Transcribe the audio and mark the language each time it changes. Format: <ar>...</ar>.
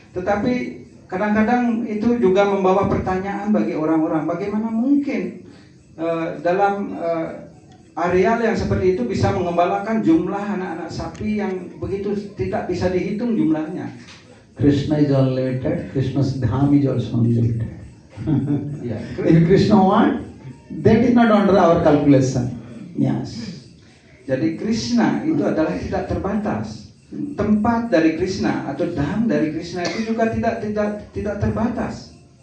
<id>Tetapi kadang-kadang itu juga membawa pertanyaan bagi orang-orang, bagaimana mungkin dalam areal yang seperti itu bisa mengembalakan jumlah anak-anak sapi yang begitu tidak bisa dihitung jumlahnya.</id> <en>Krishna is unlimited. Krishna's dham is also unlimited. Yeah. If Krishna want, that is not under our calculation. Yes.</en> <id>Jadi Krishna itu adalah tidak terbatas. tempat dari Krishna atau dham dari Krishna itu juga tidak terbatas.</id>